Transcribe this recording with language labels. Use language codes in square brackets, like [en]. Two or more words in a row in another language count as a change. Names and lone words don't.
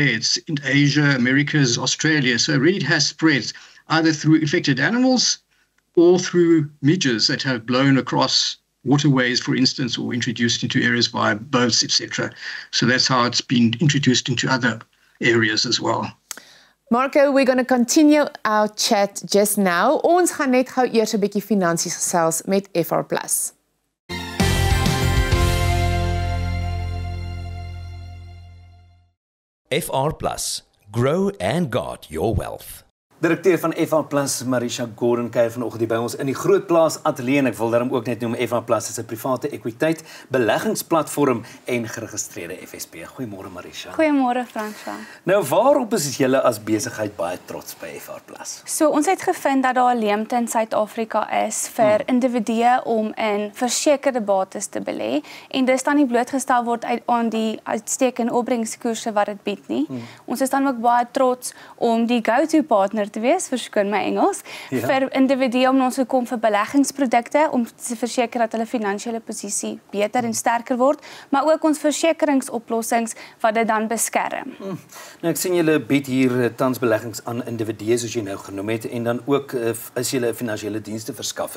[en] It's in Asia, Americas, Australia. So it really has spread either through infected animals or through midges that have blown across waterways, for instance, or introduced into areas via boats, etc. So that's how it's been introduced into other areas as well. Marco, we're going to continue our chat just now. [af] Ons gaan net gou eers 'n bietjie finansies gesels met FR+. FR+, [en] grow and guard your wealth. [af] Direkteur van FR+, Marisha Gordon kuier vanoggend hier by ons in die GROOTplaas ateljee en ek wil daarom ook net noem FR+ is 'n private ekwiteit beleggingsplatform en geregistreerde FSP. Goeiemôre Marisha. Goeiemôre Franswa. Nou waarop is julle as besigheid baie trots by FR+? So ons het gevind dat daar 'n leemte in Suid-Afrika is vir individue om in versekerde bates te belê en dis dan nie blootgestel word aan die uitstekende opbrengskoerse wat dit bied nie. Ons is dan ook baie trots om die go-to partner te wees, verskoon my Engels, vir individue om ons te kom vir beleggingsprodukte om te verseker dat hulle finansiële posisie beter en sterker word, maar ook ons versekeringsoplossings wat dit dan beskerm. Nou ek sien julle bied hier tans beleggings aan individue soos jy nou genoem het en dan ook is julle 'n finansiële dienste verskaffer.